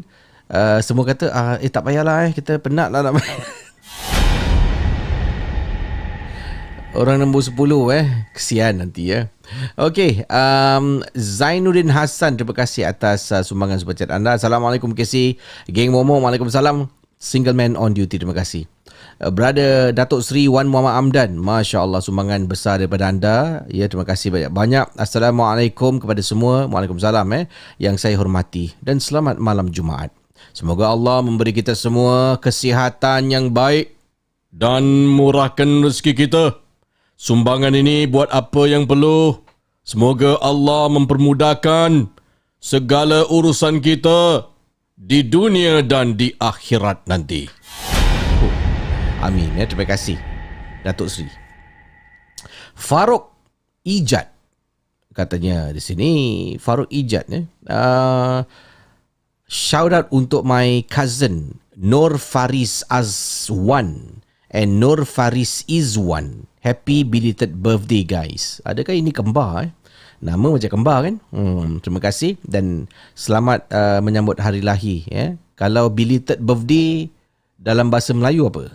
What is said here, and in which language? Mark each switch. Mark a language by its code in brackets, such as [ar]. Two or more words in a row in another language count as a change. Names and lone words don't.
[ms] Semua kata tak payahlah kita penat lah nak main. Orang nombor 10 kesian nanti ya. Okey, Zainuddin Hassan, terima kasih atas sumbangan [en] super chat [ms] anda. Assalamualaikum Casey, geng Momo. Waalaikumsalam. [en] Single man on duty, [ms] terima kasih. Brother Datuk Seri Wan Muhammad Amdan, [ar] ما شاء الله, [ms] sumbangan besar daripada anda. Ya, terima kasih banyak-banyak. Assalamualaikum kepada semua. Waalaikumsalam yang saya hormati. Dan selamat malam Jumaat. Semoga Allah memberi kita semua kesihatan yang baik dan murahkan rezeki kita. Sumbangan ini buat apa yang perlu. Semoga Allah mempermudahkan segala urusan kita di dunia dan di akhirat nanti. Amin. Terima kasih Datuk Seri. Farouk Ijat katanya di sini. Farouk Ijat [en] shout out [ms] untuk [en] my cousin [ms] Nur Faris Azwan and Nur Faris Izwan. [en] Happy belated birthday guys. [ms] Adakah ini kembar? Nama macam kembar kan? Terima kasih dan selamat menyambut hari lahir. Kalau [en] belated birthday [ms] dalam bahasa Melayu apa?